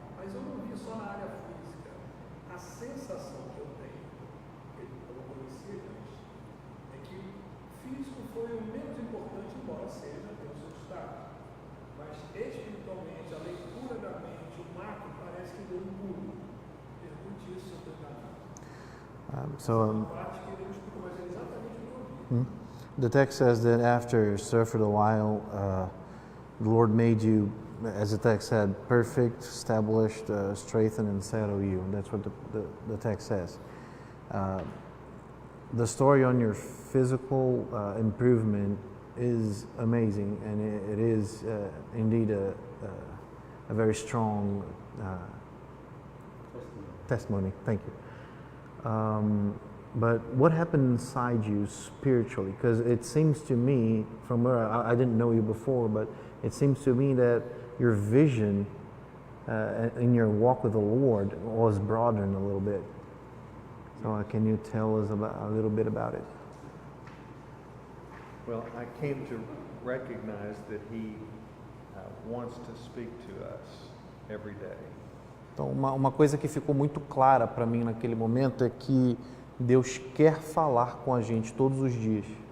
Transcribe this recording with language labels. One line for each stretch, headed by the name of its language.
Portuguese: Mas eu não vi só na área física. A sensação que eu tenho, que eu não conhecia antes, é que físico foi o menos importante, embora seja, tem o seu destaque. Mas espiritualmente, a leitura da mente, o macro, parece que deu um pulo. Pergunte isso se eu estou enganado.
English: So
Portuguese: Parte que ele explicou, mas é exatamente o que eu vi.
English: the text says that after suffered a while, the Lord made you, as the text said, perfect, established, strengthen, and settle you. And that's what the text says. The story on your physical improvement is amazing, and it is indeed a very strong testimony. Thank you. But what happened inside you spiritually? Because it seems to me, from where I didn't know you before, but it seems to me that your vision in your walk with the Lord was broadened a little bit. So can you tell us a little bit about it? Well, I came to recognize that He wants to speak to us every day.
Portuguese: Então, uma coisa que ficou muito clara para mim naquele momento é que Deus quer falar com a gente todos os dias,